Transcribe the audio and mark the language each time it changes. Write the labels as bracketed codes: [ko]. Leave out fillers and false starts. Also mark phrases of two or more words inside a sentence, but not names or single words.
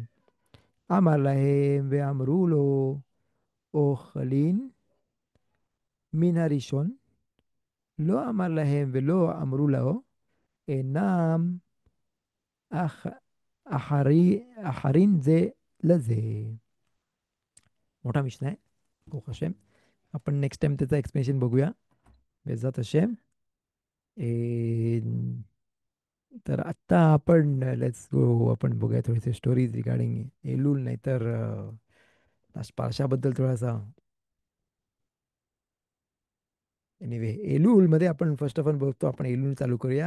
[he] אמר להם ואמרו לו, אוכלין מן הראשון? לא אמר להם ולא אמרו לו, אינם אח, אחרין זה לזה. [mr] मोठा विषय आहे, [he] ברוך השם. [mr] आपण [en] next time [mr] त्याचं एक्सप्लेनेशन बघूया, [he] בעזרת השם. [mr] ए, तर आत्ता आपण [en] let's go, [mr] आपण बघूया थोडेसे [en] stories regarding [mr] एलूल, नाहीतर पारशाबद्दल थोडासा. एनिवे, एलूलमध्ये आपण [en] first of all [mr] बघतो, आपण एलूल चालू करूया.